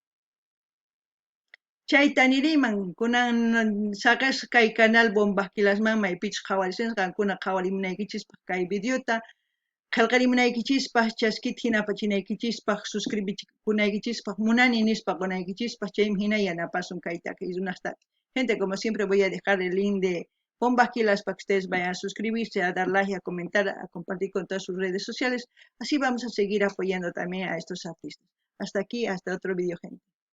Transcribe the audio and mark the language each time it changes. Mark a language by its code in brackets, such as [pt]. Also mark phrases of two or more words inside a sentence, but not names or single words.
[qu] Chayta niriman kunan saqas kay canal Bombas Quilasman maypichus qhawarisqan qankuna qhawarimunaykichispaq kay videota qillqarimunaykichispaq chaskita hinapachinaykichispaq suscribichikunaykichispaq munani nispa qunaykichispaq chaymi hina yanapasun kay takirunasta. [es] Gente, como siempre voy a dejar el link de Bombas Quilas para que ustedes vayan a suscribirse, a dar like, a comentar, a compartir con todas sus redes sociales. Así vamos a seguir apoyando también a estos artistas. Hasta aquí, hasta otro video, gente.